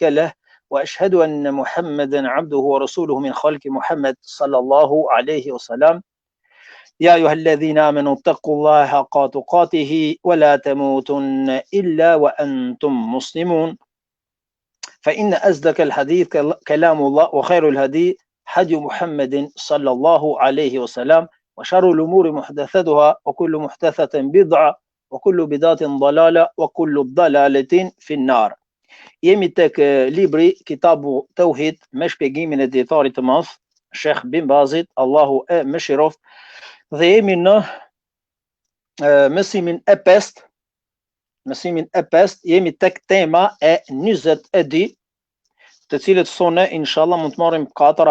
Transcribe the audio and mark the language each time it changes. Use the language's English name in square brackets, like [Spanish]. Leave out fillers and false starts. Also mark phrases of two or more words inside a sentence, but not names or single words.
[Arabic] له وأشهد أن محمدا عبده ورسوله من خلق محمد صلى الله عليه وسلم يا أيها الذين آمنوا اتقوا الله حق تقاته ولا تموتن إلا وأنتم مسلمون فإن أصدق الحديث كلام الله وخير الهدي هدي محمد صلى الله عليه وسلم وشر الأمور محدثاتها وكل محدثة بدعة وكل بدعة ضلالة وكل ضلالة في النار. [Albanian] Jemi tek libri Kitabu Tauhid me shpjegimin e dietarit të madh Sheikh Bin Bazit, Allahu e mëshiroft. Dhe jemi në mësimin e 5, jemi tek tema e 22, të cilët sone inshallah mund të marrim 4